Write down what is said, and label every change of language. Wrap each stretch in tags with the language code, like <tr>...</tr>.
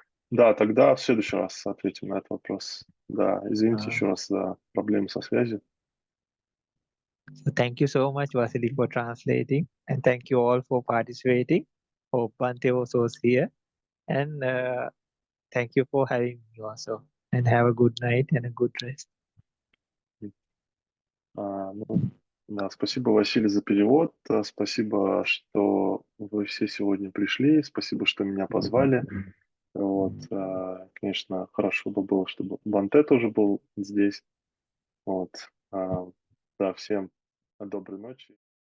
<ru>Да, тогда в следующий раз ответим на этот вопрос. Да, извините еще раз за проблемы со связью.</ru> <en>So thank you so much, Vasily, for translating, and thank you all for participating. Hope Bhante was here, and thank you for having me also. And have a good night and a good rest.</en> <ru>Да, спасибо, Василий, за перевод. Спасибо, что вы все сегодня пришли. Спасибо, что меня позвали. Вот, конечно, хорошо бы было, чтобы Бханте тоже был здесь. Вот, да, всем доброй ночи.</ru>